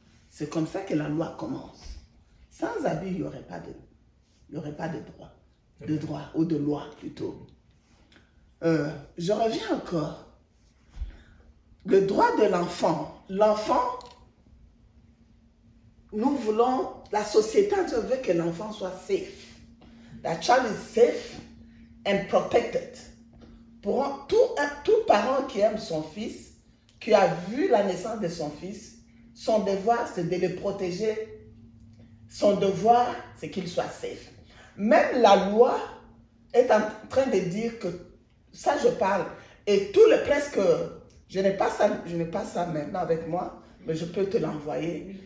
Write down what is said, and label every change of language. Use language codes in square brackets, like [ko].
[fr] C'est comme ça que la loi commence. Sans abus, il n'y aurait pas de droit. De droit ou de loi plutôt. Je reviens encore. Le droit de l'enfant. L'enfant, nous voulons, la société veut que l'enfant soit safe. [en] The child is safe and protected. [fr] Pour tout parent qui aime son fils, qui a vu la naissance de son fils, son devoir, c'est de le protéger. Son devoir, c'est qu'il soit safe. Même la loi est en train de dire que, ça je parle, et tout le presque, je n'ai pas ça maintenant avec moi, mais je peux te l'envoyer.